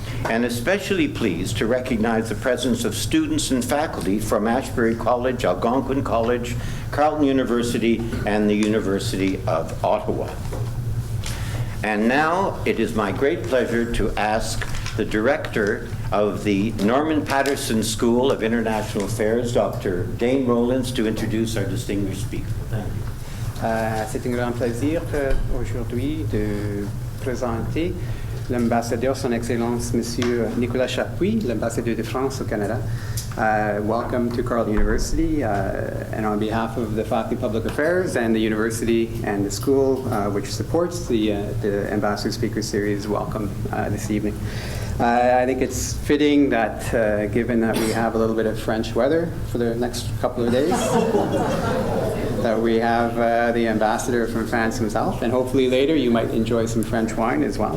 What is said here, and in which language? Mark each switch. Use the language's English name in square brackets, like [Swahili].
[English] And especially pleased to recognize the presence of students and faculty from Ashbury College, Algonquin College, Carleton University, and the University of Ottawa. And now it is my great pleasure to ask the director of the Norman Paterson School of International Affairs, Dr. Dane Rowlands, to introduce our distinguished speaker. Thank you. [French] C'est un grand plaisir aujourd'hui de présenter l'ambassadeur, son Excellence, Monsieur Nicolas Chapuis, l'ambassadeur de France au Canada. [English] Welcome to Carleton University, and on behalf of the Faculty of Public Affairs and the university and the school, which supports the Ambassador Speaker Series, welcome this evening. I think it's fitting that, given that we have a little bit of French weather for the next couple of days, that we have the ambassador from France himself, and hopefully later you might enjoy some French wine as well.